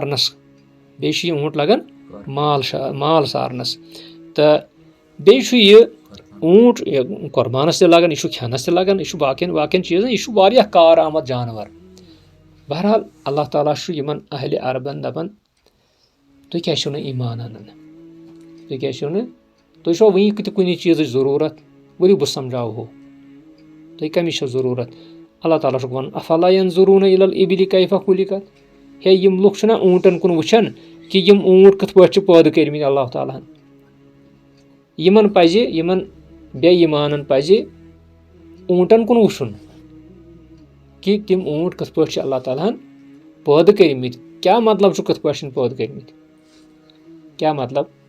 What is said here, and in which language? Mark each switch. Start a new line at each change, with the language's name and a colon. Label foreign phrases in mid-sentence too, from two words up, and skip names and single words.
Kashmiri: سارنس تہٕ بیٚیہِ چھُ یہِ اوٗنٹ قۄربانس تہِ لگان یہِ چھُ کھٮ۪نس تہِ لگان یہِ چھُ باقین چیٖزن یہِ چھُ واریاہ کار آمد جانور بہرحال اللہ تعالیٰ چھُ یِمن اہلِ عربن دپان تُہۍ کیازِ چھِو نہٕ ایٖمان انان تُہۍ چھُوا وُنہِ تہِ کُنہِ چیٖزٕچ ضروٗرت ؤلِو بہٕ سمجاوہو تُہۍ کمِچ چھو ضروٗرت اللہ تعالیٰ چھُکھ ونان
Arabic: افلا ینظرون الی الابل کیف خلقت
Kashmiri: ہے یِم لُکھ چھِنہ اوٗنٹن کُن وٕچھان کہِ یِم اوٗنٹ کِتھ پٲٹھۍ چھِ پٲدٕ کٔرمٕتۍ اللہ تعالیٰ ہن یِمن بے ایٖمانن پزِ اوٗنٹن کُن وٕچھُن کہِ تِم اوٗنٹ کِتھ پٲٹھۍ چھِ اللہ تعالیٰ ہن پٲدٕ کٔرمٕتۍ کیاہ مطلب چھُ کِتھ پٲٹھۍ چھِنۍ پٲدٕ کٔرمٕتۍ کیاہ مطلب